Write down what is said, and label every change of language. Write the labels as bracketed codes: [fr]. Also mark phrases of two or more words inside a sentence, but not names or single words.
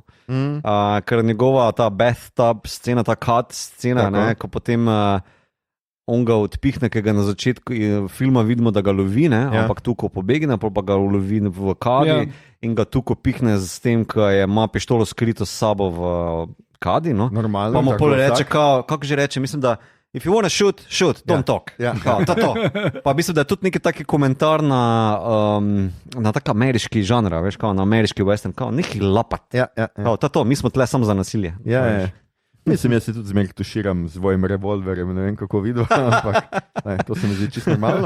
[sl] Ker njegova ta bathtub scena, ta cut scena, ne, ko potem on ga odpihne, ki ga na začetku filma vidimo, da ga lovi, ne, ampak Tuko pobegne, pa ga lovi v kadi in ga Tuko pihne s tem, ko ima pištolo skrito s sabo v kadi, no? Normalno. Pa mu pol reče, kako že reče, mislim, da [en] if you wanna shoot, don't talk. [sl] To. Pa mislim, da je tudi neki taki komentar na tak ameriški žanr, veš, kao na ameriški western, kao neki lapat. To, mi smo tle samo za nasilje. Mislim, jaz se tudi zmeraj tuširam z svojim revolverjem, ne vem kako videl, ampak to se mi zdi čisto normalno.